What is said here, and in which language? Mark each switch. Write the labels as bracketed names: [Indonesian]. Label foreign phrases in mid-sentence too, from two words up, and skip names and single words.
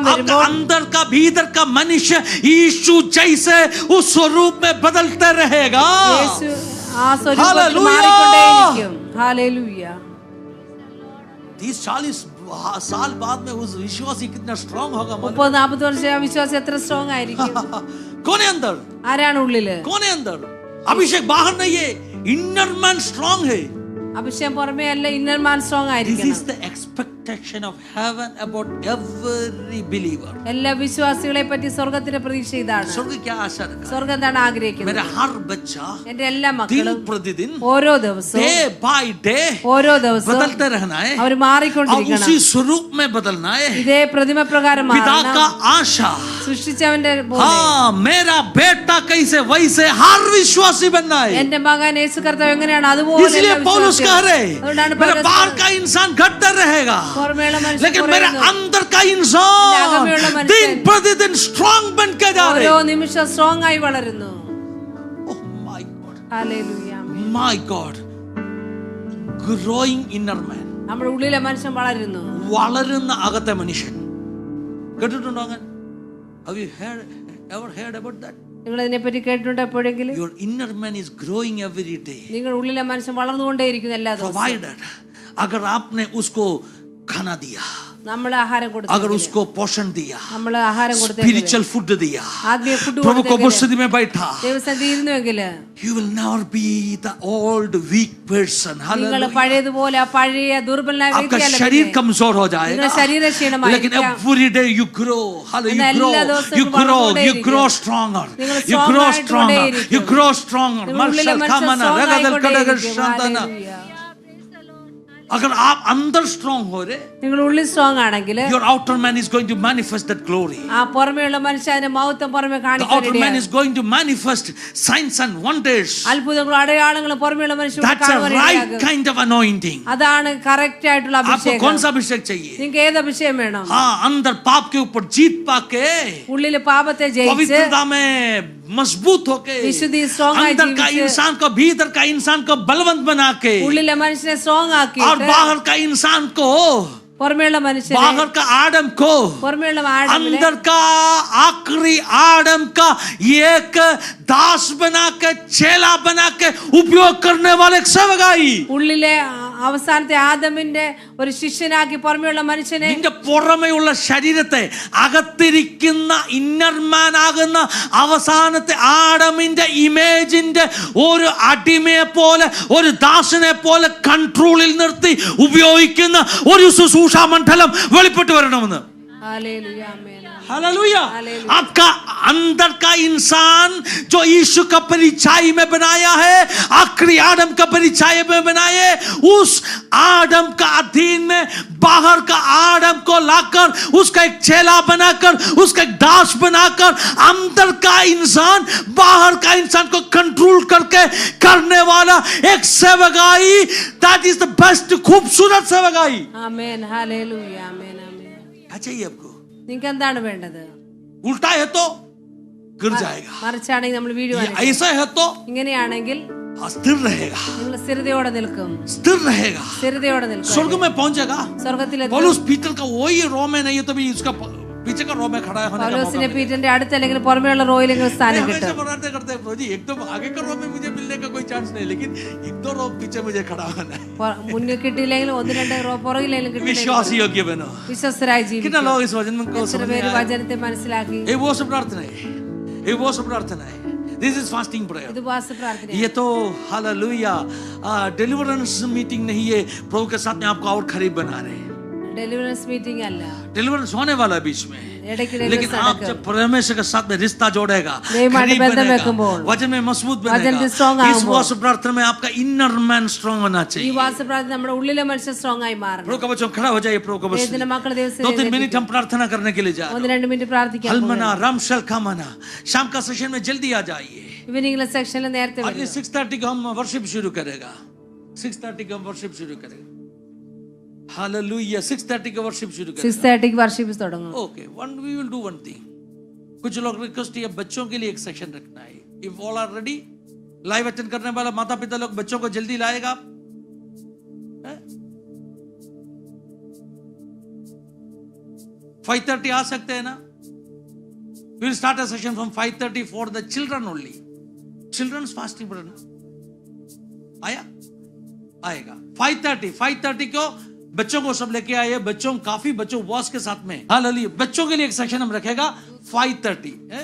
[Hindi] आपका [Malayalam] വരുമ്പോൾ [Hindi] अंदर का भीतर का मनुष्य यीशु जैसे उस स्वरूप में बदलते रहेगा. [Malayalam] യേശു ആ സ്വരൂപത്തിൽ [English] Hallelujah. [Malayalam] മാറിക്കൊണ്ടേയിരിക്കും. ഹല്ലേലൂയ. [Hindi] 30-40 साल बाद में उस विश्वासी कितना स्ट्रांग होगा. [Malayalam] 30-40 വർഷം ആ വിശ്വാസം എത്ര സ്ട്രോങ് ആയിരിക്കും. [Hindi] कौन है अंदर? [Malayalam] ആരാണ് ഉള്ളില്? [Hindi] कौन है अंदर? अभिषेक बाहर नहीं है, [English] inner man strong [Hindi] है. [Malayalam] അഭിഷേകം പുറമേ അല്ല, [English] inner man strong This [Malayalam] ആയിരിക്കണം. [English] is the expectation of heaven about every believer. [Malayalam] എല്ലാ വിശ്വാസികളെ പറ്റി സ്വർഗ്ഗത്തിന്റെ പ്രതീക്ഷ ഇതാണ്. [Hindi] स्वर्ग क्या आशा रखा? [Malayalam] സ്വർഗ്ഗം എന്താണ് ആഗ്രഹിക്കുന്നത്? [Hindi] मेरा हर बच्चा [Malayalam] എന്റെ എല്ലാ [Hindi] दिन [Malayalam] മക്കളും [Hindi] प्रतिदिन [Malayalam] ഓരോ ദിവസവും [English] day by day [Malayalam] ഓരോ ദിവസവും [Hindi] बदलते रहना है [Malayalam] അവർ [Hindi] और [Malayalam] മാറിക്കൊണ്ടിരിക്കണം. [Hindi] उसी स्वरूप में बदलना है. [Malayalam] ഇതേ പ്രതിമ പ്രകാരം [Hindi] पिता [Malayalam] മാറണം. [Hindi] का आशा, [Malayalam] സൃഷ്ടിച്ചവന്റെ പോലെ [Hindi] हाँ मेरा बेटा कैसे वैसे हर विश्वासी बनना है. [Malayalam] എന്റെ മകൻ യേശു കർത്താവ് എങ്ങനെയാണ് അതുപോലെ [Hindi] इसलिए [Malayalam] എല്ലാ [Hindi] पौलुस कह [Malayalam] വിശ്വാസികളും. [Hindi] रहे [Malayalam] അതുകൊണ്ടാണ് [Hindi] मेरा [Malayalam] പൗലോസ് [Hindi] बाहर का इंसान घटता रहेगा, [Malayalam] പുറമേയുള്ള മനുഷ്യൻ [Hindi] लेकिन मेरा [Malayalam] കുറയുന്നു. [Hindi] अंदर का [Malayalam] എന്റെ [Hindi] इंसान [Malayalam] അകമേയുള്ള മനുഷ്യൻ [Hindi] दिन प्रतिदिन स्ट्रांग बन के जा रहे. [Malayalam] ഓരോ നിമിഷം സ്ട്രോങ് ആയി വളരുന്നു. [English] Oh my God, [Malayalam] ഹല്ലേലൂയ. [English] my God, growing inner man. [Malayalam] നമ്മുടെ ഉള്ളിലെ മനുഷ്യൻ വളരുന്നു. വളരുന്ന അകത്തെ മനുഷ്യൻ. കേട്ടിട്ടുണ്ടോ അങ്ങനെ? [English] Have you ever heard about that? [Malayalam] നിങ്ങൾ ഇതിനെപ്പറ്റി കേട്ടിട്ടുണ്ടോ എപ്പോഴെങ്കിലും? [English] Your inner man is growing every day. [Malayalam] നിങ്ങൾ ഉള്ളിലെ മനുഷ്യൻ വളർന്നുകൊണ്ടേയിരിക്കുന്നു എല്ലാ ദിവസവും. [Hindi] Provided अगर आपने उसको खाना दिया, [Malayalam] നമ്മൾ ആഹാരം കൊടുത്തു, [Hindi] अगर उसको पोषण दिया, [Malayalam] നമ്മൾ ആഹാരം കൊടുത്തു, [English] spiritual food [Hindi] दिया, [Malayalam] ആത്മീയ ഫുഡ് [Hindi] प्रभु को [Malayalam] കൊടുത്തു, [Hindi] उपस्थिति में बैठा, [Malayalam] ദൈവസന്നിധിയിൽ ഇരുന്നുവെങ്കിൽ [English] you will never be the old weak person. [Malayalam] നിങ്ങൾ [English] Hallelujah. [Malayalam] പഴയതുപോലെ ആ പഴയ ദുർബലനായ [Hindi] आपका [Malayalam] വ്യക്തിയല്ല. [Hindi] शरीर कमजोर हो जाएगा, [Malayalam] നിങ്ങളുടെ ശരീരം [Hindi] लेकिन [Malayalam] ക്ഷീണമായിരിക്കാം. [English] every day you grow. Hallelujah. You grow stronger. You grow stronger. You grow stronger. Marshal Kamana Ragadal Kadagar Shantana. [Hindi] अगर आप अंदर स्ट्रांग हो रहे, [Malayalam] നിങ്ങൾ ഉള്ളിൽ സ്ട്രോങ് ആണെങ്കിൽ [English] your outer man is going to manifest that glory. [Malayalam] ആ പുറമേയുള്ള മനുഷ്യന്റെ മഹത്വം പുറമെ [English] The outer man is [Malayalam] കാണിക്കാൻ [English] going to manifest signs and wonders. [Malayalam] അത്ഭുതങ്ങളും അടയാളങ്ങളും പുറമേയുള്ള മനുഷ്യർ [English] That's a right kind of anointing. [Malayalam] അതാണ് കറക്റ്റ് ആയിട്ടുള്ള [Hindi] आपको [Malayalam] അഭിഷേകം. [Hindi] कौन सा अभिषेक चाहिए? [Malayalam] നിങ്ങൾക്ക് ഏത് അഭിഷേകം വേണം? [Hindi] हाँ, अंदर पाप के ऊपर जीत पाके, [Malayalam] ഉള്ളില് പാപത്തെ ജയിച്ച് [Hindi] पवित्रता में मजबूत होके, विशुद्धि strong आए अंदर का जीवित। इंसान को, भीतर का इंसान को बलवंत बना के, [Malayalam] ഉള്ളിലെ മനുഷ്യനെ സ്ട്രോങ് [Hindi] और [Malayalam] ആക്കിയിട്ട് [Hindi] बाहर का इंसान को, [Malayalam] പുറമേയുള്ള മനുഷ്യനെ [Hindi] बाहर का आदम को, [Malayalam] പുറമേയുള്ള ആടമിനെ [Hindi] अंदर का आखिरी आदम का एक दास बना के, चेला बना के उपयोग करने वाले एक सेवकाई. [Malayalam] ഉള്ളിലെ അവസാനത്തെ ആദമിന്റെ ഒരു ശിഷ്യനാക്കി പുറമെയുള്ള മനുഷ്യനെ, നിന്റെ പുറമെയുള്ള ശരീരത്തെ അകത്തിരിക്കുന്ന ഇന്നർമാൻ ആകുന്ന അവസാനത്തെ ആദമിന്റെ ഇമേജിന്റെ ഒരു അടിമയെ പോലെ, ഒരു ദാസനെ പോലെ കൺട്രോളിൽ നിർത്തി ഉപയോഗിക്കുന്ന ഒരു ശുശ്രൂഷ മണ്ഡലം വെളിപ്പെട്ട് വരണമെന്ന്. [Hindi] हालेलुया, आमीन, हालेलुया। आपका अंदर का इंसान जो यीशु का परिचय में बनाया है, आखिरी आदम का परिचय में बनाए, उस आदम का अधीन में बाहर का आदम को लाकर उसका एक चेला बनाकर, उसका एक दास बनाकर, अंदर का इंसान बाहर का इंसान को कंट्रोल करके करने वाला एक सेवकाई, [English] that is the best, [Hindi] खूबसूरत सेवकाई। आमीन, हालेलुया, आमीन, आमीन। चाहिए आपको, [Malayalam] നിങ്ങൾക്ക് എന്താണ് വേണ്ടത്? [Hindi] उल्टा है तो गिर जाएगा, [Malayalam] മറിച്ചാണെങ്കിൽ നമ്മൾ വീഴുവാൻ. [Hindi] ऐसा है तो [Malayalam] ഇങ്ങനെയാണെങ്കിൽ [Hindi] स्थिर रहेगा, [Malayalam] നിങ്ങൾ സ്ഥിരതയോടെ നിൽക്കും, [Hindi] स्थिर रहेगा, [Malayalam] സ്ഥിരതയോടെ നിൽക്കും, [Hindi] स्वर्ग में पहुंचेगा। [Malayalam] സ്വർഗ്ഗത്തിലെത്തും. [Hindi] पौलुस पीटर का वही रो में नहीं है, तभी उसका पीछे का रो में खड़ा होने का मौका [Malayalam] പൗലോസിനെ [Hindi] मिलेगा। [Malayalam] പീറ്ററിന്റെ അടുത്ത് അല്ലെങ്കിൽ പുറമെയുള്ള റോയിൽ നിങ്ങൾ സ്ഥാനം [Hindi] हमेशा [Malayalam] കിട്ടും. [Hindi] बनाते करते हैं प्रभु जी, एक तो आगे का रो में मुझे मिलने का कोई चांस नहीं, लेकिन एक दो रो पीछे मुझे खड़ा होना है। [Malayalam] മുന്നിൽ കിട്ടിയില്ലെങ്കിൽ ഒന്ന് രണ്ട് റോ പുറകിലെങ്കിലും കിട്ടില്ല. [Hindi] विश्वास योग्य बनो। [Malayalam] വിശ്വസ്തരായി [Hindi] कितना [Malayalam] ജീവിക്കും. [Hindi] लोग इस वचन को [Malayalam] എത്ര [Hindi] समझ [Malayalam] പേര് [Hindi] आए? [Malayalam] വചനത്തെ മനസ്സിലാക്കി? [Hindi] ये वो सब प्रार्थना है, ये वो सब प्रार्थना है। [English] This is fasting prayer. [Malayalam] ഇത് ഉപവാസ പ്രാർത്ഥന. [Hindi] ये तो हालेलुया [English] deliverance meeting [Hindi] नहीं है, प्रभु के साथ में आपको और करीब बना रहे हैं। [English] deliverance meeting [Malayalam] അല്ല, [Hindi] डिलीवरेंस होने वाला है बीच में, [Malayalam] ഇടയ്ക്കിടെ [Hindi] लेकिन आप जब परमेश्वर के साथ में रिश्ता जोड़ेगा, [Malayalam] ദൈവമായിട്ട് [Hindi] करीब [Malayalam] ബന്ധം [Hindi] बनेगा, [Malayalam] വെക്കുമ്പോൾ, [Hindi] वचन में मजबूत [Malayalam] വചനത്തിൽ [Hindi] बनेगा, [English] strong [Hindi] इस [Malayalam] ആകുമ്പോൾ, [Hindi] उपवास प्रार्थना में आपका [English] inner man strong [Hindi] होना [Malayalam] ഈ [Hindi] चाहिए। [Malayalam] ഉപവാസ പ്രാർത്ഥന നമ്മുടെ ഉള്ളിലെ മനുഷ്യൻ സ്ട്രോങ് ആയി മാറണം. [Hindi] प्रभु का वचन खड़ा हो जाइए, प्रभु का [Malayalam] ദൈവത്തിന്റെ [Hindi] वचन [Malayalam] മക്കളെ ദിവസം [Hindi] 2-3 मिनट हम प्रार्थना करने के लिए जा रहे [Malayalam] 1-2 മിനിറ്റ് പ്രാർത്ഥിക്കാൻ [Hindi] हैं। [Malayalam] പോകുന്നു. [Hindi] हलमना रामशल खामना, शाम का सेशन में जल्दी आ जाइए। [Malayalam] ഇവനിങ്ങിലെ സെക്ഷനിൽ നേരത്തെ [Hindi] अगले 6:30 को हम वर्शिप शुरू करेगा, 6:30 को हम वर्शिप शुरू करेगा। हालेलुया, 6:30 को वर्शिप शुरू करेगा। [Malayalam] 6:30 വർഷിപ്പ് തുടങ്ങും. [Hindi] ओके, [English] we will do one thing. [Hindi] कुछ लोग रिक्वेस्ट किया बच्चों के लिए एक सेक्शन रखना है। [English] if all are ready, live attend [Hindi] करने वाला माता पिता लोग बच्चों को जल्दी लाएगा। 5:30 आ सकते हैं ना? [English] We will start a session from 5:30 for the children only. Children's fasting prayer आया? [Hindi] आएगा 5:30 को बच्चों को सब लेके आए, बच्चों काफी बच्चों उपवास के साथ में। हालेलुया, बच्चों के लिए एक सेक्शन हम रखेगा 5:30 है।